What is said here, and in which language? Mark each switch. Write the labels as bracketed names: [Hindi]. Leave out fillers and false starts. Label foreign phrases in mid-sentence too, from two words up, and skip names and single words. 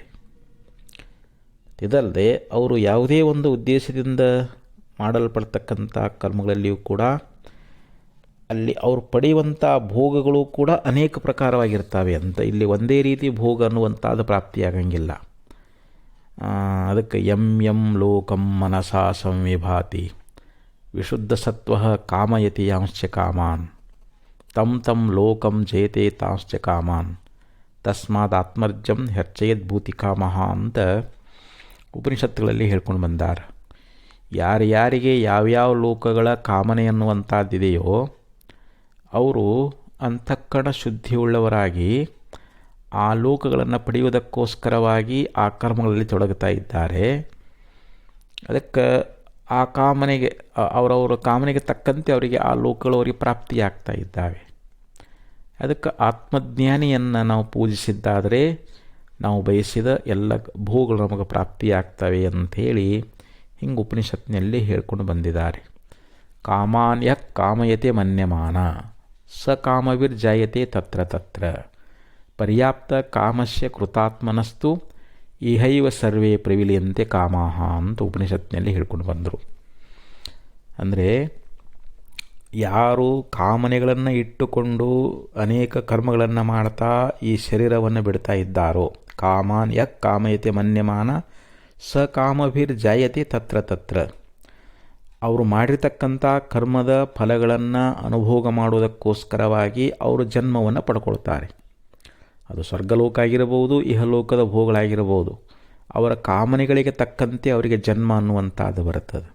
[Kannada] ಇದಲ್ಲದೆ ಅವರು ಯಾವುದೇ ಒಂದು ಉದ್ದೇಶದಿಂದ ಮಾಡಲ್ಪಡ್ತಕ್ಕಂಥ ಕರ್ಮಗಳಲ್ಲಿಯೂ ಕೂಡ ಅಲ್ಲಿ ಅವರು ಪಡೆಯುವಂಥ ಭೋಗಗಳು ಕೂಡ ಅನೇಕ ಪ್ರಕಾರವಾಗಿರ್ತವೆ ಅಂತ. ಇಲ್ಲಿ ಒಂದೇ ರೀತಿ ಭೋಗ ಅನ್ನುವಂಥದ್ದು ಪ್ರಾಪ್ತಿಯಾಗಂಗಿಲ್ಲ. [Sanskrit] ಅದಕ್ಕೆ ಯಂ ಲೋಕಂ ಮನಸಾ ಸಂವಿಭಾತಿ ವಿಶುದ್ಧ ಸತ್ವ ಕಾಮಯತಿ ಯಾಂಶ್ಚ ಕಾಮಾನ್ ತಂ ಲೋಕಂ ಜಯತೆ ತಾಂಶ್ಚ ಕಾಮಾನ್ ತಸ್ಮಾತ್ ಆತ್ಮರ್ಜಂ ಹೆರ್ಚಯದ್ ಭೂತಿ ಕಾಮಃ [Kannada] ಅಂತ ಉಪನಿಷತ್ತುಗಳಲ್ಲಿ ಹೇಳ್ಕೊಂಡು ಬಂದಾರ. ಯಾರ್ಯಾರಿಗೆ ಯಾವ್ಯಾವ ಲೋಕಗಳ ಕಾಮನೆ ಅನ್ನುವಂಥದ್ದಿದೆಯೋ ಅವರು ಅಂತಃಕರಣ ಶುದ್ಧಿಯುಳ್ಳವರಾಗಿ ಆ ಲೋಕಗಳನ್ನು ಪಡೆಯುವುದಕ್ಕೋಸ್ಕರವಾಗಿ ಆ ಕರ್ಮಗಳಲ್ಲಿ ತೊಡಗುತ್ತಾ ಇದ್ದಾರೆ. ಅದಕ್ಕೆ ಆ ಕಾಮನೆಗೆ ಅವರವರ ಕಾಮನೆಗೆ ತಕ್ಕಂತೆ ಅವರಿಗೆ ಆ ಲೋಕಗಳು ಅವರಿಗೆ ಪ್ರಾಪ್ತಿಯಾಗ್ತಾ ಇದ್ದಾವೆ. ಅದಕ್ಕೆ ಆತ್ಮಜ್ಞಾನಿಯನ್ನು ನಾವು ಪೂಜಿಸಿದ್ದಾದರೆ ನಾವು ಬಯಸಿದ ಎಲ್ಲ ಭೋಗಗಳು ನಮಗೆ ಪ್ರಾಪ್ತಿಯಾಗ್ತವೆ ಅಂಥೇಳಿ ಹಿಂಗೆ ಉಪನಿಷತ್ನಲ್ಲಿ ಹೇಳ್ಕೊಂಡು ಬಂದಿದ್ದಾರೆ. [Sanskrit] ಕಾಮಾನ್ಯ ಕಾಮಯತೆ ಮನ್ಯಮಾನ ಸ ಕಾಮವಿರ್ಜಾಯತೆ ತತ್ರ ತತ್ರ ಪರ್ಯಾಪ್ತ ಕಾಮಸ್ಯ ಕೃತಾತ್ಮನಸ್ತು ಇಹೈವ ಸರ್ವೇ ಪ್ರವಿಲಿಯಂತೆ ಕಾಮಾಹ [Kannada] ಅಂತ ಉಪನಿಷತ್ನಲ್ಲಿ ಹೇಳ್ಕೊಂಡು ಬಂದರು. ಅಂದರೆ ಯಾರು ಕಾಮನೆಗಳನ್ನು ಇಟ್ಟುಕೊಂಡು ಅನೇಕ ಕರ್ಮಗಳನ್ನು ಮಾಡ್ತಾ ಈ ಶರೀರವನ್ನು ಬಿಡ್ತಾ ಇದ್ದಾರೋ, [Sanskrit] ಕಾಮಾನ್ ಯಕ್ ಕಾಮಯತೆ ಮನ್ಯಮಾನ ಸ ಕಾಮಭಿರ್ಜಾಯತೆ ತತ್ರ ತತ್ರ, [Kannada] ಅವರು ಮಾಡಿರ್ತಕ್ಕಂಥ ಕರ್ಮದ ಫಲಗಳನ್ನು ಅನುಭೋಗ ಮಾಡುವುದಕ್ಕೋಸ್ಕರವಾಗಿ ಅವರು ಜನ್ಮವನ್ನು ಪಡ್ಕೊಳ್ತಾರೆ. ಅದು ಸ್ವರ್ಗಲೋಕ ಆಗಿರಬಹುದು, ಇಹಲೋಕದ ಭೋಗಗಳಾಗಿರಬಹುದು. ಅವರ ಕಾಮನೆಗಳಿಗೆ ತಕ್ಕಂತೆ ಅವರಿಗೆ ಜನ್ಮ ಅನ್ನುವಂಥದ್ದು ಬರುತ್ತದೆ.